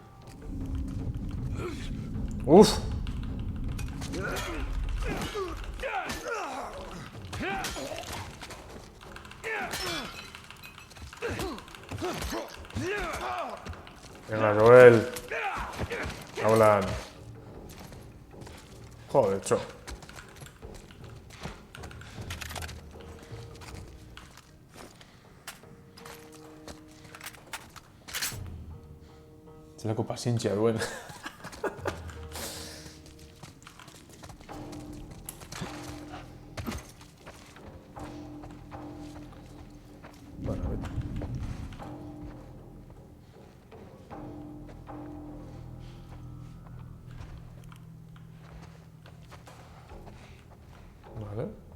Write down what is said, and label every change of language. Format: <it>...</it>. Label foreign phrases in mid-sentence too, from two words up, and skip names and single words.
<es>Uf! Venga, Joel. Hablan. Joder, cho.</es> <eu>Zelako pazientzia duen.</eu> <es>Bueno, a ver. Vale.</es>